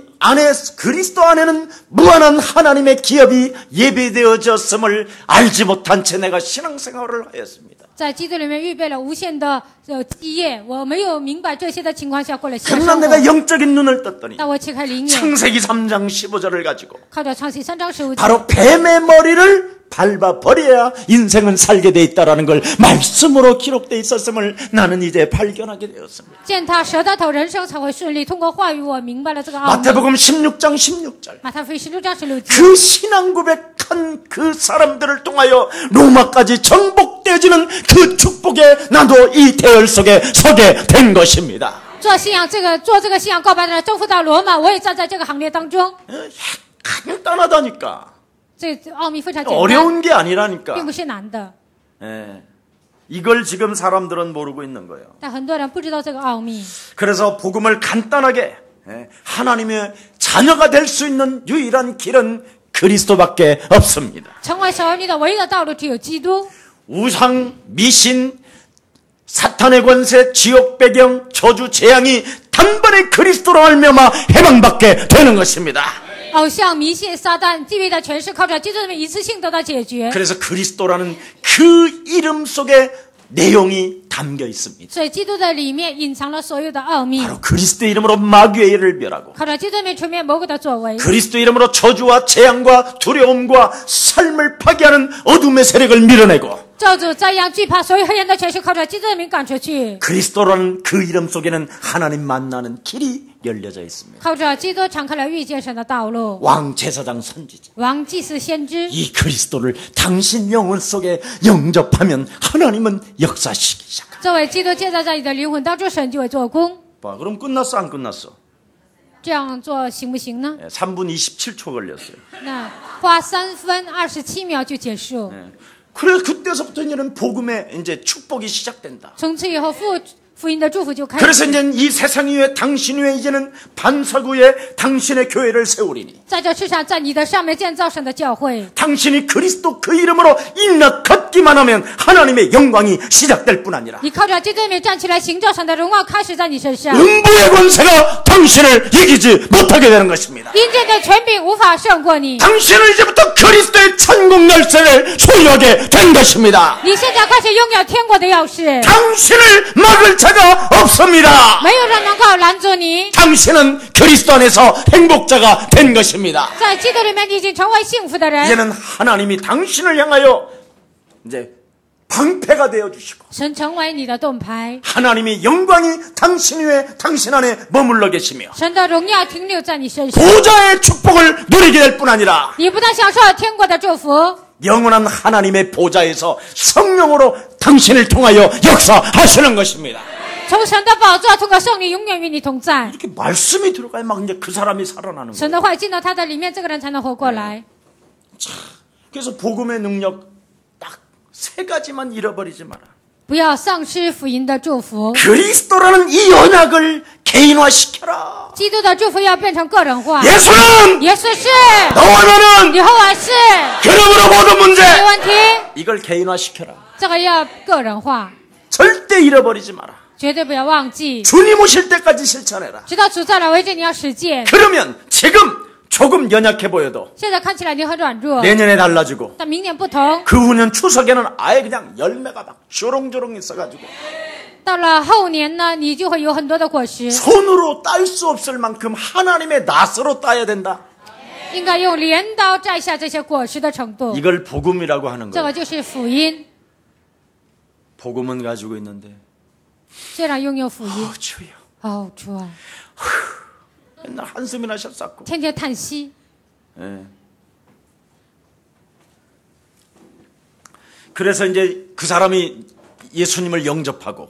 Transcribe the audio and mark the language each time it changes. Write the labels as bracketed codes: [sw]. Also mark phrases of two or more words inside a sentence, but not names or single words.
[ko] 그리스도 안에는 무한한 하나님의 기업이 예배되어졌음을 알지 못한 채 내가 신앙생활을 하였습니다. [zh] 在基督里面预备了无限的基业，我没有明白这些的情况下过了现 [ko] 그러나 [zh] 生 [ko] 내가 [zh] 活。 [ko] 영적인 눈을 떴더니 [zh] 但我启开灵眼， [ko] 창세기 3장 15절을 가지고 [zh] 靠着创世3章15节， [ko] 바로 뱀의 머리를 밟아 버려야 인생은 살게 돼 있다라는 걸 말씀으로 기록돼 있었음을 나는 이제 발견하게 되었습니다. [zh] 践踏蛇的头，人生才会顺利。通过话语，我明白了这个奥秘。 [ko] 마태복음 16장 16절 [zh] 马太福音16章16节， [ko] 그 신앙 고백 정복한 그 사람들을 통하여 로마까지 정복되어지는 그 축복에 나도 이 대열 속에 서게 된 것입니다. [zh] 做这个信仰告白的人，征服到罗马，我也站在这个行列当中。 [ko] 간단하다니까. [zh] 这奥秘非常简单， [ko] 어려운 게 아니라니까. [zh] 并不是难的。 [ko] 예. 이걸 지금 사람들은 모르고 있는 거예요. [zh] 但很多人不知道这个奥秘， [ko] 그래서 복음을 간단하게 하나님의 자녀가 될 수 있는 유일한 길은 그리스도밖에 없습니다. [zh] 成为神儿女的唯一的道路只有基督。 [ko] 우상, 미신, 사탄의 권세, 지옥 배경, 저주, 재앙이 단번에 그리스도로 알미암아 해방받게 되는 것입니다. [zh] 偶像、迷信、撒旦、地狱的权势，靠着基督的一次性得到解决。 [ko] 그래서 그리스도라는 그 이름 속에 내용이 담겨 있습니다. [zh] 所以基督的里面隐藏了所有的奥秘， [ko] 바로 그리스도의 이름으로 마귀의 일을 멸하고 [zh] 靠着基督的名全面魔鬼的作为， [ko] 그리스도 이름으로 저주와 재앙과 두려움과 삶을 파괴하는 어둠의 세력을 밀어내고 [zh] 咒诅、灾殃、惧怕，所有黑暗的权势靠着基督的名赶出去。 [ko] 그리스도라는 그 이름 속에는 하나님 만나는 길이 열려져 있습니다. [zh] 靠着基督敞开了遇见神的道路。 [ko] 왕 제사장 선지자 [zh] 王、祭司、先知， [ko] 이 그리스도를 당신 영혼 속에 영접하면 하나님은 역사시키기 시작합니다. [zh] 作为基督建造在你的灵魂当中，神就会做工。 [ko] 봐, 그럼 끝났어 안 끝났어? [zh] 这样做行不行呢？ [ko] 3분 27초 걸렸어요. [zh] 那花3分27秒就结束。 [ko] 그래 그때서부터 이제는 복음의 이제 축복이 시작된다. [zh] 从此以后，福音的祝福就开始。 [ko] 그래서 이제 이 세상 위에 당신 위에 이제는 반석위에 당신의 교회를 세우리니 [zh] 在这世上，在你的上面建造神的教会。 [ko] 당신이 그리스도 그 이름으로 일나 걷기만 하면 하나님의 영광이 시작될 뿐 아니라 [zh] 你靠着基督的名站起来，行照神的荣耀开始在你身上。 [ko] 음부의 권세가 당신을 이기지 못하게 되는 것입니다. [zh] 阴间的权柄无法胜过你。 [ko] 당신은 이제부터 그리스도의 천국 열쇠를 소유하게 된 것입니다. [zh] 你现在开始拥有天国的钥匙， [ko] 당신을 막을 자가 없습니다. [zh] 没有人能够拦阻你。 [ko] 당신은 그리스도 안에서 행복자가 된 것입니다. [zh] 在基督里面，你已经成为幸福的人。 [ko] 이제는 하나님이 당신을 향하여 이제 방패가 되어 주시고 [zh] 神成为你的盾牌， [ko] 하나님의 영광이 당신 위에 당신 안에 머물러 계시며 [zh] 神的荣耀停留在你身上。 [ko] 보좌의 축복을 누리게 될 뿐 아니라 [zh] 你不但享受天国的祝福， [ko] 영원한 하나님의 보좌에서 성령으로 당신을 통하여 역사하시는 것입니다. [zh] 从神的宝座通过圣灵永远与你同在。 [ko] 이렇게 말씀이 들어가야 막 이제 그 사람이 살아나는 [zh] 神 [ko] 거예요. [zh] 的话进到他的里面，这个人才能活过来。 [ko] 그래서 복음의 능력 딱 3가지만 잃어버리지 마라. [zh] 不要丧失福音的祝福， [ko] 그리스도라는 이 언약을 개인화시켜라. [zh] 基督的祝福要变成个人化。 [ko] 예수는 [zh] 耶稣是， [ko] 너와 나는 [zh] 以后我是， [ko] 그러므로 모든 문제 [zh] 没问题。 [ko] 이걸 개인화시켜라. [zh] 这个要个人化， [ko] 절대 잃어버리지 마라. [zh] 绝对不要忘记， [ko] 주님 오실 때까지 실천해라. [zh] 直到主再来为止，你要实践。 [ko] 그러면 지금 조금 연약해 보여도 [zh] 现在看起来你很软弱， [ko] 내년에 달라지고 [zh] 但明年不同。 [ko] 그 후년 추석에는 아예 그냥 열매가 막 조롱조롱 있어가지고 [zh] 到了后年呢，你就会有很多的果实， [ko] 손으로 딸 수 없을 만큼 하나님의 낫으로 따야 된다. [zh] 应该用镰刀摘下这些果实的程度。 [ko] 이걸 복음이라고 하는 [zh] 这 [ko] 거예요. [zh] 个就是福音。 [ko] 복음은 가지고 있는데 [zh] 虽然拥有福音， [ko] 주여 [zh] 哦主啊， [ko] 맨날 한숨이나 쉬었었고 [zh] 天天叹息。 [ko] 예. 그래서 이제 그 사람이 예수님을 영접하고